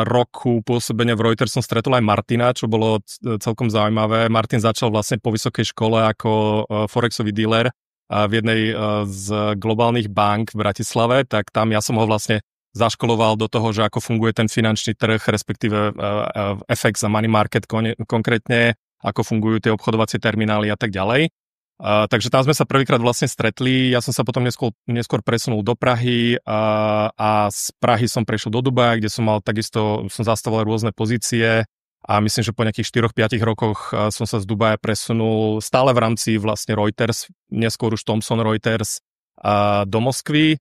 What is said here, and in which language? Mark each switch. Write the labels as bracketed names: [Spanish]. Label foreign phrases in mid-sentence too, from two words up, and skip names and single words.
[Slovak] roku pôsobenia v Reuters som stretol aj Martina, čo bolo celkom zaujímavé. Martin začal vlastne po vysokej škole ako forexový dealer v jednej z globálnych bank v Bratislave, tak tam ja som ho vlastne zaškoloval do toho, že ako funguje ten finančný trh, respektíve FX a [English] money market [Slovak] konkrétne, ako fungujú tie obchodovacie terminály a tak ďalej. Takže tam sme sa prvýkrát vlastne stretli, ja som sa potom neskôr presunul do Prahy a z Prahy som prešiel do Dubaja, kde som zastával rôzne pozície a myslím, že po nejakých 4-5 rokoch som sa z Dubaja presunul stále v rámci vlastne Reuters, neskôr už Thomson Reuters do Moskvy.